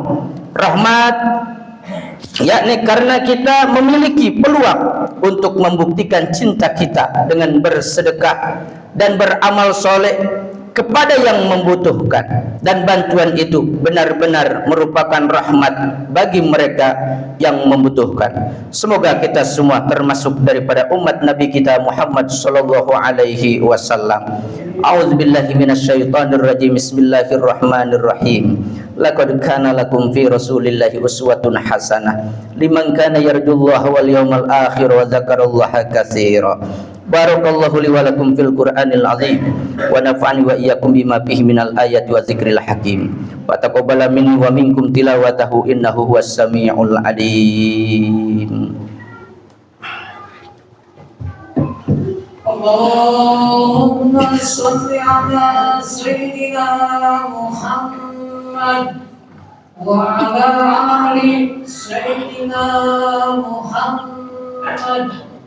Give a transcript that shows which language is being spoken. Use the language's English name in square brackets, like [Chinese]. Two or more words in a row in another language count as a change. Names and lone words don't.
[Indonesian] Rahmat yakni karena kita memiliki peluang untuk membuktikan cinta kita dengan bersedekah dan beramal soleh kepada yang membutuhkan, dan bantuan itu benar-benar merupakan rahmat bagi mereka yang membutuhkan. Semoga kita semua termasuk daripada umat Nabi kita Muhammad [Arabic] صلى الله عليه وسلم. أعوذ بالله من الشيطان الرجيم بسم الله الرحمن الرحيم. لقد كان لكم في رسول الله أسوة حسنة لمن كان يرجو الله واليوم الآخر وذكر الله كثيرا. بارك الله لي ولكم في القرآن العظيم ونفعني وإياكم بما فيه من الآيات والذكر الحكيم وتقبل مني ومنكم تلاوته إنه هو السميع العليم. اللهم صل على سيدنا محمد وعلى آل سيدنا محمد.